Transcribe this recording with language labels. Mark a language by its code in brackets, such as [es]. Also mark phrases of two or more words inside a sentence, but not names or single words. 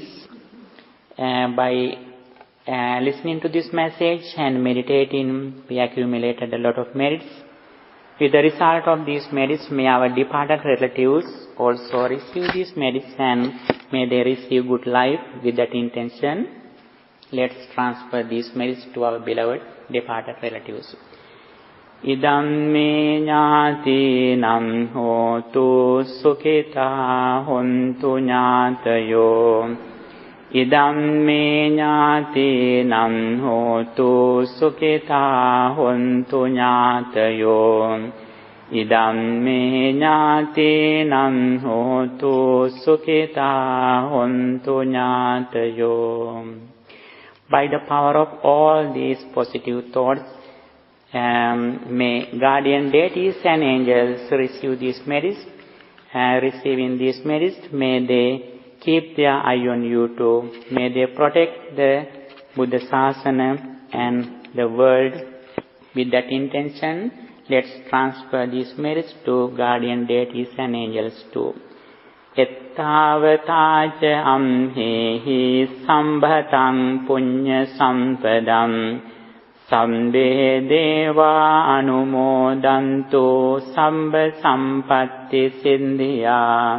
[en] By listening to this message and meditating, we accumulated a lot of merits. With the result of these merits, may our departed relatives also receive these merits and may they receive good life. With that intention, let's transfer these merits to our beloved departed relatives. [pi] Idam me ñātīnam hotu sukhitā hontu ñātayo. Idam me ñātīnam hotu sukhitā hontu ñātayo. Idam me ñātīnam hotu sukhitā hontu ñātayo. [en] By the power of all these positive thoughts, may guardian deities and angels receive these merits. Receiving these merits, may they keep their eye on you too. May they protect the Buddha Sasana and the world. With that intention, let's transfer these merits to guardian deities and angels too. [pi] Ettavataca amhehi sambhatam punya sampadam Sambe deva anumodantu samba sampatti sindhya.